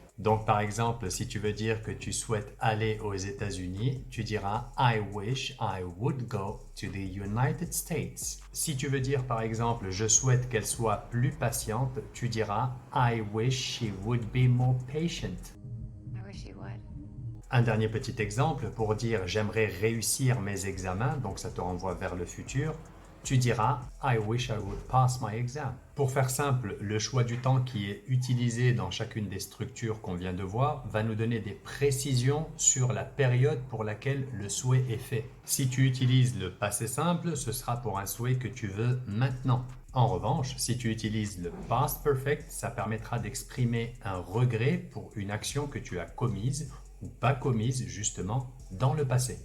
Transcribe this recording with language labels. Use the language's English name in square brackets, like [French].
[French] Donc, par exemple, si tu veux dire que tu souhaites aller aux États-Unis, tu diras [English] I wish I would go to the United States. [French] Si tu veux dire, par exemple, je souhaite qu'elle soit plus patiente, tu diras [English] I wish she would be more patient. I wish you would. [French] Un dernier petit exemple pour dire j'aimerais réussir mes examens, donc ça te renvoie vers le futur. Tu diras [English] I wish I would pass my exam. [French] Pour faire simple, le choix du temps qui est utilisé dans chacune des structures qu'on vient de voir va nous donner des précisions sur la période pour laquelle le souhait est fait. Si tu utilises le passé simple, ce sera pour un souhait que tu veux maintenant. En revanche, si tu utilises le past perfect, ça permettra d'exprimer un regret pour une action que tu as commise ou pas commise justement dans le passé.